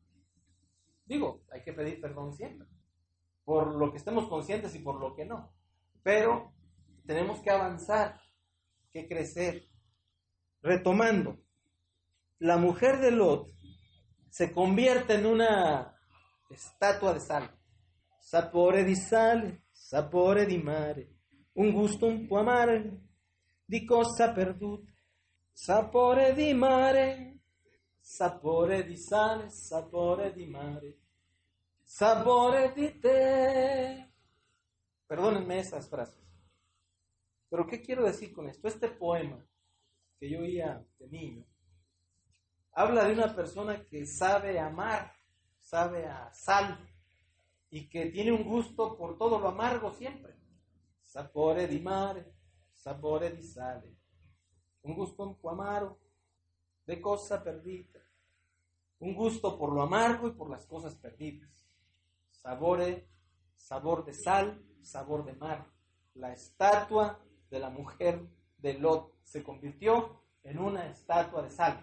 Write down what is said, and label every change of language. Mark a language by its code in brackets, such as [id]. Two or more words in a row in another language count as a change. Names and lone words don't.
[es] Digo, hay que pedir perdón siempre, por lo que estemos conscientes y por lo que no. Pero tenemos que avanzar, que crecer. Retomando, la mujer de Lot se convierte en una estatua de sal. [it] Sapore di sale, sapore di mare, un gusto un po' amare, di cosa perduta. Sapore di mare, sapore di sale, sapore di mare, sapore di te. [es] Perdónenme esas frases. Pero ¿qué quiero decir con esto? Este poema que yo oía de niño habla de una persona que sabe amar, sabe a sal y que tiene un gusto por todo lo amargo siempre. [it] Sapore di mare, sapore di sale, un gusto un po' amaro, [es] de cosa perdida. Un gusto por lo amargo y por las cosas perdidas. Sabor de sal, sabor de mar. La estatua de la mujer de Lot se convirtió en una estatua de sal.